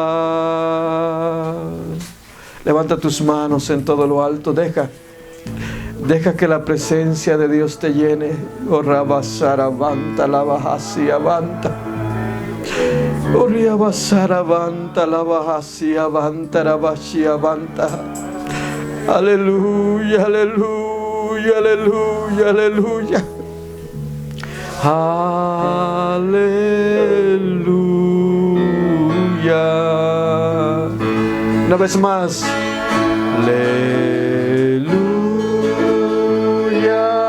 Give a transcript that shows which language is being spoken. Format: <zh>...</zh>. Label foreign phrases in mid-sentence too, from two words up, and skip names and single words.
<es>Aleluya. Levanta tus manos en todo lo alto. Deja que la presencia de Dios te llene. Oh, rabasarabanta, la bajasi avanta. Oh, riabasarabanta, la bajasi avanta, rabashi avanta. Aleluya, aleluya, aleluya, aleluya. Aleluya. Una vez más. Aleluya.</es>